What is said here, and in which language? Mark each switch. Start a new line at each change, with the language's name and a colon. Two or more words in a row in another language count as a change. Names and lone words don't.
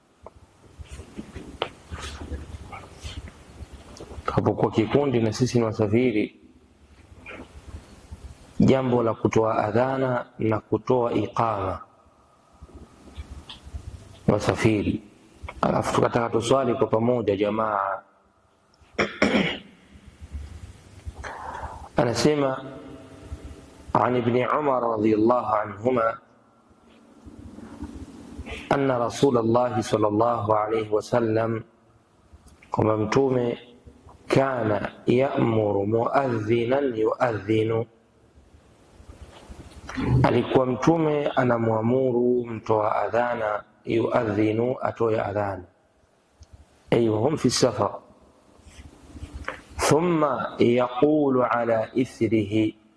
Swahili: Takapokuwa kikundi na sisi ni wasafiri, jambo la kutoa adhana na kutoa iqama wasafiri, alafu tukataka tuswali kwa pamoja jamaa.
Arabic: Anasema عن ابن عمر رضي الله عنهما أن رسول الله صلى الله عليه وسلم
Swahili: kwamba Mtume
Arabic: كان يأمر مؤذنا يؤذن,
Swahili: alikuwa Mtume anamwamuru mtoa adhana yuadhinu, atoe adhana,
Arabic: أي هم في سفر، ثم يقول على إثره,